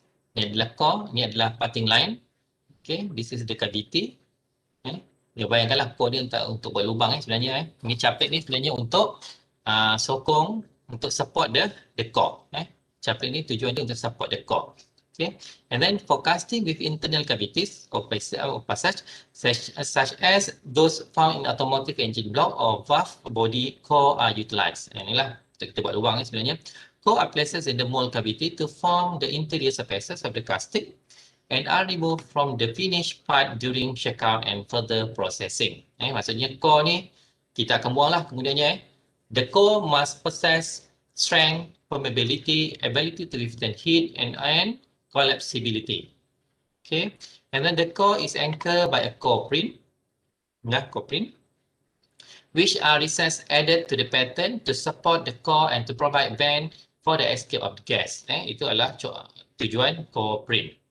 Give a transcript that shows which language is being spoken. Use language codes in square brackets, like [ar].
[ms] Ini adalah core, ini adalah parting line. [en] Okay, this is the cavity. [ms] Ya, bayangkanlah core ni untuk buat lubang sebenarnya. Ini capek ni sebenarnya untuk sokong, [en] untuk support the core. [ms] Capek ni tujuan dia untuk [en] support the core. Okay, and then for casting with internal cavities or passage such as those found in automotive engine block or valve body core are utilized. [ms] Inilah kita buat lubang sebenarnya. [en] Core are places in the mold cavity to form the interior surfaces of the casting and are removed from the finished part during checkout and further processing. [ms] Maksudnya core ni kita akan buanglah kemudiannya. [en] The core must possess strength, permeability, ability to withstand heat and collapsibility. Okay, and then the core is anchored by a core print, which are recesses added to the pattern to support the core and to provide vent for the escape of the gas. [ms] Itu adalah tujuan core print.